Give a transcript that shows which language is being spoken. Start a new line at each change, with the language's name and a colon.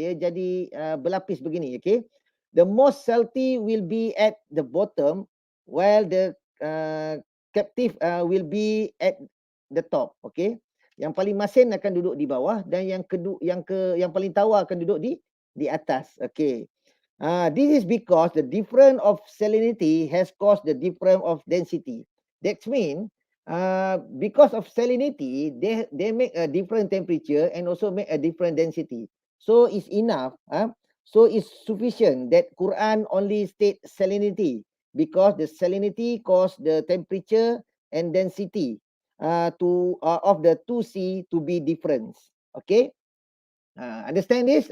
Malay: Dia jadi berlapis begini.
English: Okay, the most salty will be at the bottom, while the captive will be at the top.
Malay: Okay, yang paling masin akan duduk di bawah, dan yang paling tawar akan duduk di atas.
English: Okay. This is because the difference of salinity has caused the difference of density. That means because of salinity, they make a different temperature and also make a different density. So it's enough. So it's sufficient that Quran only state salinity, because the salinity cause the temperature and density of the 2C to be different. Okay. Understand this?